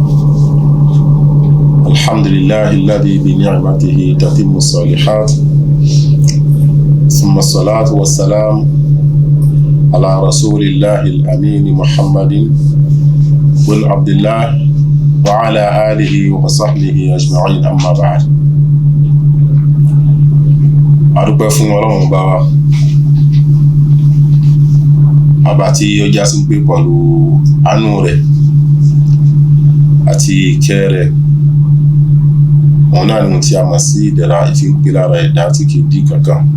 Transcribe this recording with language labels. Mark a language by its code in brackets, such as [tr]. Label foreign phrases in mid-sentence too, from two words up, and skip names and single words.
[ar] الحمد لله الذي بنعمته تتم الصالحات، ثم الصلاة والسلام على رسول الله الأمين محمد بن عبد الله وعلى آله وصحبه أجمعين، أما بعد. [yo] adúpẹ́ fún Ọlọ́run bá wa, àbá tí ó já sí pé pẹ̀lú àánú rẹ̀ àti ìkẹ́ rẹ̀, òun náà ni tí a mọ̀ sí ìdẹ̀ra ìfínpé lára ẹ̀dá tí kìí dí kankan.